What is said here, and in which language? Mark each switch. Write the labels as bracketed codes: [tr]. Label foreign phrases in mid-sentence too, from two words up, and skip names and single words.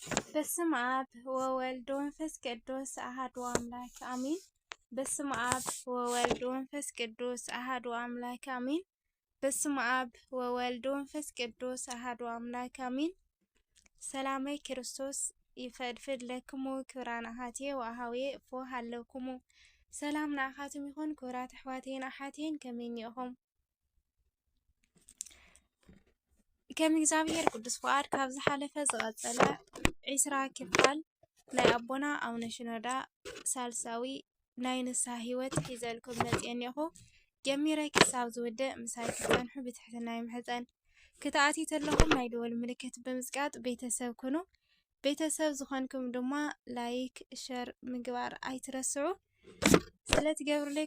[gez] በስመ አብ ወወልድ ወመንፈስ ቅዱስ አሐዱ አምላክ አሜን። በስመ አብ ወወልድ ወመንፈስ ቅዱስ አሐዱ አምላክ አሜን። በስመ አብ ወወልድ ወመንፈስ ቅዱስ አሐዱ አምላክ አሜን። ሰላመይ ክርስቶስ ይፈድፍድ ለክሙ ክብራን አሐትየ ወአኀውየ እፎ ሃለክሙ [ti] ሰላም ንአኻትም ይኹን ክብራት ኣሕዋቴን ኣሓቴን ከመይ ኢኹም? ከም እግዚአብሔር ቅዱስ ፍቃድ ካብ ዝሓለፈ ዝቐፀለ 20 ክፋል ናይ ኣቦና ኣቡነ ሽኖዳ ሳልሳዊ ናይ ንስሓ ሂወት ሒዘልኩም መፅአ እኒአኹ። ጀሚረ ክሳብ ዝውድእ ምሳይ ክትፀንሑ ብትሕትና ይምሕፀን። ክትኣትዩ ተለኹም ናይ ደወል ምልክት ብምዝቃጥ ቤተሰብ ኩኑ። ቤተሰብ ዝኾንኩም ድማ ላይክ ሸር ምግባር ኣይትረስዑ። ስለትገብሩለይ